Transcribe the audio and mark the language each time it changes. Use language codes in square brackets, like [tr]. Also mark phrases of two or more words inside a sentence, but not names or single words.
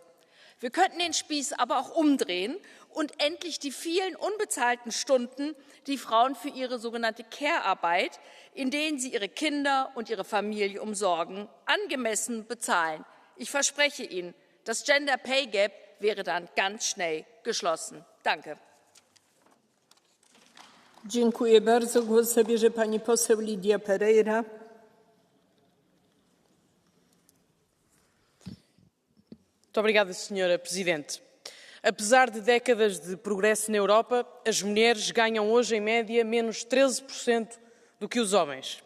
[de] Wir könnten den Spieß aber auch umdrehen und endlich die vielen unbezahlten Stunden, die Frauen für ihre sogenannte Care-Arbeit, in denen sie ihre Kinder und ihre Familie umsorgen, angemessen bezahlen. Ich verspreche Ihnen, das [en] Gender Pay Gap [de] wäre dann ganz schnell geschlossen. Danke. [pl] Dziękuję bardzo. Głos zabierze pani poseł Lidia Pereira. [pt] Muito obrigada, Sra. Presidente. Apesar de décadas de progresso na Europa, as mulheres ganham hoje, em média, menos 13% do que os homens.